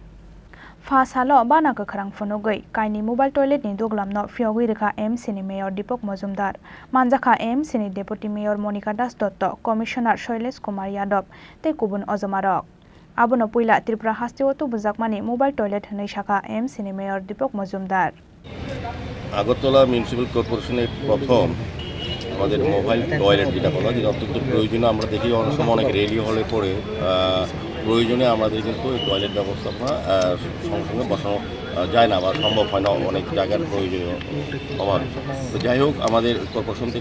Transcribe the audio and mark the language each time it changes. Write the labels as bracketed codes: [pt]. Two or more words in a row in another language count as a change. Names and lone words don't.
[trp] Phasalo bana Khorang phunugui Kainwi [en] mobile toilet [trp] ni Duglam no Phiyogwi Rwjakha AMC ni Mayor Dipak Majumder Rwjakha AMC ni Deputy Mayor Monica Das Dotto Commissioner Shailesh Kumar Yadav tei kubun ojomarok Abono puila Tripura hastiwatu bujakmani [en] mobile toilet [trp] hwnui saka AMC ni Mayor Dipak Majumder [bn] আগরতলা মিউনিসিপ্যাল কর্পোরেশনের প্রথম আমাদের [en] mobile toilet [bn] যেটা বলা যেটা অত্যন্ত প্রয়োজনীয় আমরা দেখি অনেক সময় অনেক রেলি হলে পরে প্রয়োজনে আমাদের কিন্তু এই টয়লেট ব্যবস্থাপনা সঙ্গে সঙ্গে বসানো যায় না বা সম্ভব হয় না অনেক জায়গার প্রয়োজনীয় অভাব তো যাই হোক আমাদের কর্পোরেশন থেকে